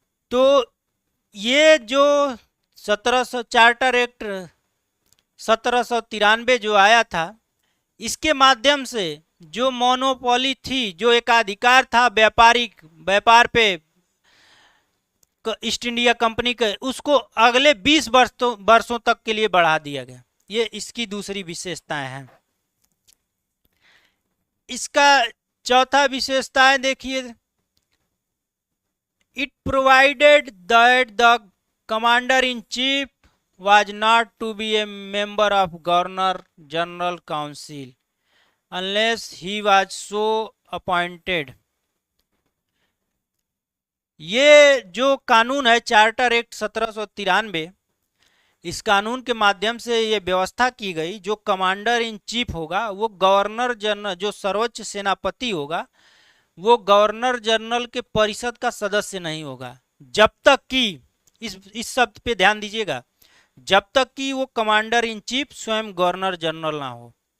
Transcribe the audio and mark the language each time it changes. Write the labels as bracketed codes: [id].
[hi] तो ये जो 1700 चार्टर एक्ट 1793 जो आया था, इसके माध्यम से जो मोनोपोली थी, जो एकाधिकार था व्यापार पे ईस्ट इंडिया कंपनी के, उसको अगले 20 वर्षों तक के लिए बढ़ा दिया गया। ये इसकी दूसरी विशेषताएं हैं। इसका चौथा विशेषता है, देखिए, [en] It provided that the commander in chief was not to be a member of Governor General Council unless he was so appointed। [hi] ये जो कानून है चार्टर एक्ट 1793, इस कानून के माध्यम से ये व्यवस्था की गई, जो कमांडर इन चीफ होगा वो गवर्नर जनरल, जो सर्वोच्च सेनापति होगा वो गवर्नर जनरल के परिषद का सदस्य नहीं होगा, जब तक कि इस शब्द पे ध्यान दीजिएगा, जब तक कि वो कमांडर इन चीफ स्वयं गवर्नर जनरल ना हो।